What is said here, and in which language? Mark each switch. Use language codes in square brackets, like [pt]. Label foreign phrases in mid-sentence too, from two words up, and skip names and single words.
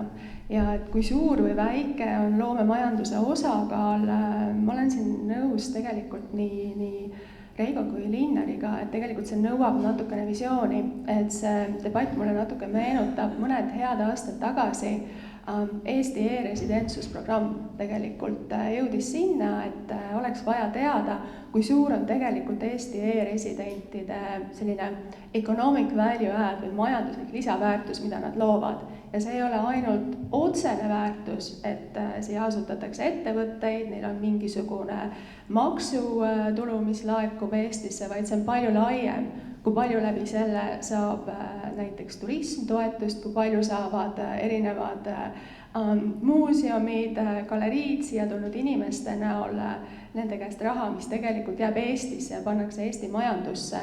[et] Ja et kui suur või väike on loomemajanduse osakaal, ma olen siin nõus tegelikult nii Reigo kui Linnariga, et tegelikult see nõuab natukene visiooni, et see debatt mulle natuke meenutab mõned head aastad tagasi Eesti e-residentsusprogramm tegelikult jõudis sinna, et oleks vaja teada, kui suur on tegelikult Eesti e-residentide selline [en] economic value add [et] või majanduslik lisaväärtus, mida nad loovad. Ja see ei ole ainult otsene väärtus, et siia asutatakse ettevõtteid, neil on mingisugune maksutulu, mis laekub Eestisse, vaid see on palju laiem. Kui palju läbi selle saab näiteks turismtoetust, kui palju saavad erinevad muuseumid, galeriid siia tulnud inimeste näol nende käest raha, mis tegelikult jääb Eestisse ja pannakse Eesti majandusse.